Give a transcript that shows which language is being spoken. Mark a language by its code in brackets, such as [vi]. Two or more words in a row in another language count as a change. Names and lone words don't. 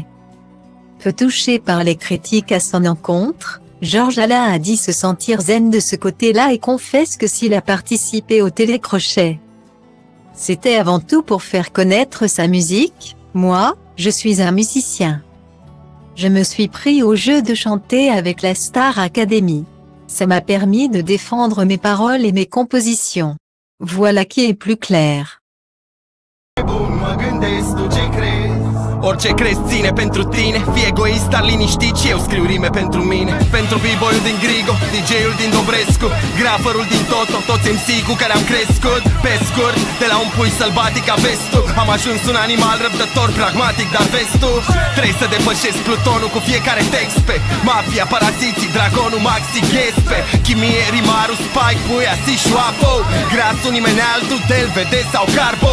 [fr] Peu touché par les critiques à son encontre, George Alain a dit se sentir zen de ce côté-là et confesse que s'il a participé au télécrochet, c'était avant tout pour faire connaître sa musique. Moi, je suis un musicien. Je me suis pris au jeu de chanter avec la Star Academy. Ça m'a permis de défendre mes paroles et mes compositions. Voilà qui est plus clair. [ro] Orice crezi ține pentru tine, fii egoist, dar liniștit și eu scriu rime pentru mine. Pentru b-boy-ul din Grigo, DJ-ul din Dobrescu, graferul din Toto, toți MC cu care am crescut. Pe scurt, de la un pui sălbatic a vestul, am ajuns un animal răbdător, pragmatic, dar vestul trebuie să depășesc plutonul cu fiecare text pe mafia, paraziții, dragonul, maxi, ghespe chimie, rimarul, spike, puia, si, șoapo grasul, nimeni altul, del, vede sau carbo.